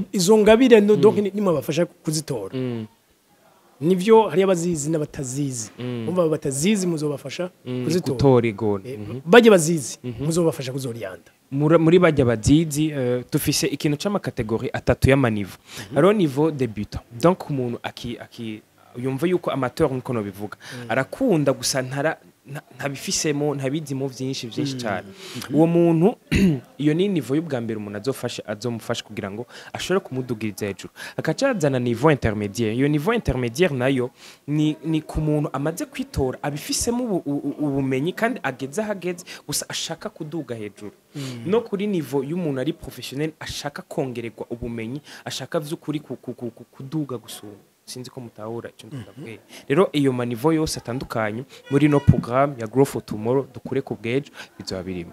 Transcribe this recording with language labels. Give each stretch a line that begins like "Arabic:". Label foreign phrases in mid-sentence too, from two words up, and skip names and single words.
Rundi: izo ngabire donc nimwe bafasha kuzitora nivyo hari abazizi n'abatazizi umva batazizi muzobafasha kuzitora baje bazizi muzobafasha kuzoriyanda muri bajya bazizi tufise ikintu c'amakategori atatu y'amanivo hariho
French: niveau débutant
Rundi: donc umuntu yumva yuko amateur nko no bivuga arakunda gusa ntabifisemo ntabizimo byinshi cyane uwo muntu iyo ni niveau y'ubwa mbere umuntu azomufasha kugira ngo ashobore kumudugiriza hejuru akacazana
French: niveau intermédiaire
Rundi: iyo
French: niveau intermédiaire
Rundi: nayo ni ku muntu amaze kwitora abifisemo ubumenyi kandi ageze gusa ashaka kuduga hejuru no kuri niveau y'umuntu ari professionnel ashaka kongererwa ubumenyi ashaka vy'ukuri kuduga gusuma sinzi ko mutahura icyo ndabwiye rero iyo manivo yose atandukanye muri no programme ya Grow for Tomorrow dukure ku bwejo bizoba birimo